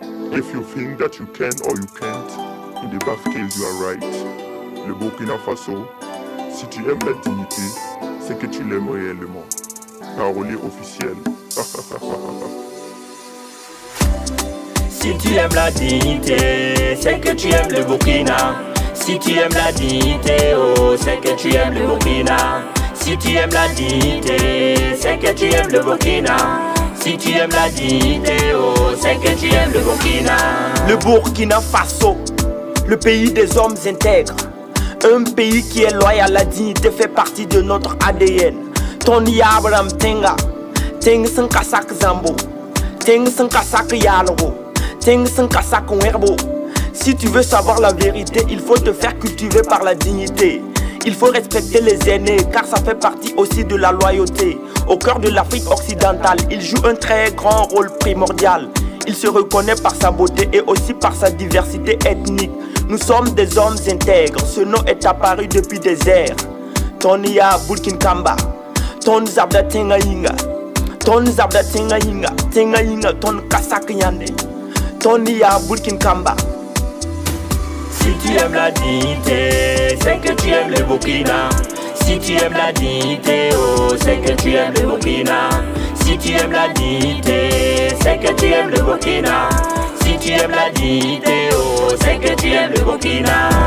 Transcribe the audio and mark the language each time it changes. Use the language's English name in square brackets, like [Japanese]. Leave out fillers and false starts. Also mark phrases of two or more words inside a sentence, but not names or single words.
[English] If you think that you can or you can't, in the best case you are right. [French] Le Burkina Faso, si tu aimes la dignité, c'est que tu l'aimes réellement. Parolier officiel. Si tu aimes la dignité, c'est que tu aimes le Burkina. Si tu aimes la dignité, oh, c'est que tu aimes le Burkina. Si tu aimes la dignité, c'est que tu aimes le Burkina. Si tu aimes la dignité, oh, c'est que tu aimes le Burkina. Le Burkina Faso, le pays des hommes intègres. Un pays qui est loyal à la dignité fait partie de notre ADN. [Mossi] Tony Abraham Tenga, Teng Sankasak Zambo, Teng Sankasak Yalgo, Teng Sankasak Werbo. [French] Si tu veux savoir la vérité, il faut te faire cultiver par la dignité. Il faut respecter les aînés, car ça fait partie aussi de la loyauté. Au cœur de l'Afrique occidentale, il joue un très grand rôle primordial. Il se reconnaît par sa beauté et aussi par sa diversité ethnique. Nous sommes des hommes intègres, ce nom est apparu depuis des ères. [Mossi] Tonia Burkinkamba, Ton Zabda Tengainga, Ton Zabda Tengainga, Tengainga, Ton Kasaknyande, Tonia Burkinkamba. [French] Si tu aimes la dignité, c'est que tu aimes le Burkina. Si tu aimes la dignité, oh, c'est que tu aimes le Burkina. Si tu aimes la dignité, c'est que tu aimes le Burkina. Si tu aimes la dignité, oh, c'est que tu aimes le Burkina.